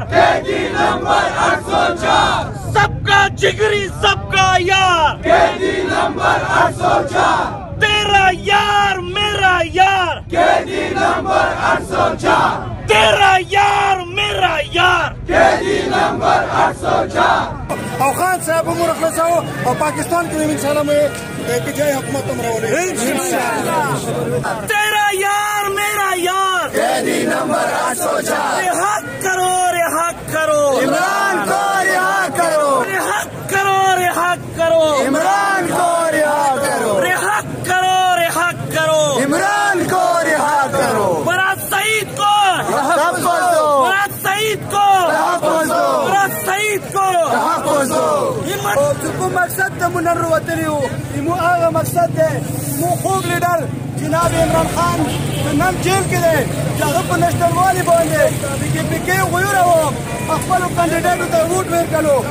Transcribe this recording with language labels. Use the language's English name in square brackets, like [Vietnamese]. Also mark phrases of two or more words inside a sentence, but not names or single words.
[Urdu] قیدی نمبر 804، سب کا جگری سب کا یار، قیدی نمبر 804، تیرا یار میرا یار، قیدی نمبر 804، تیرا یار میرا یار، قیدی نمبر 804۔ [Pashto] او خان صاحب امور خلاصو او پاکستان کې [Arabic] ان شاء الله [Pashto] مې په ځای حکومت هم راولې [Urdu] تیرا یار میرا یار، قیدی نمبر 804، رہا کرو، رہا کرو، عمران کو رہا کرو، رہا کرو، رہا کرو، عمران کو رہا کرو، رہا کرو، رہا کرو، عمران کو رہا کرو، مراد سعید کو، تحفظ دو، مراد سعید کو، تحفظ دو، مراد سعید کو، تحفظ دو۔ [Pashto] کوم مقصد ته مونږ نن وتلي وو مو هغه مقصد دی مو خوږ لیډر جناب عمران خان نن جیل کې دی چې هغه په نشتروالي باندې د کې پي کې غویوره وو خپلو کاندیډیټو ته ووټ ورکړو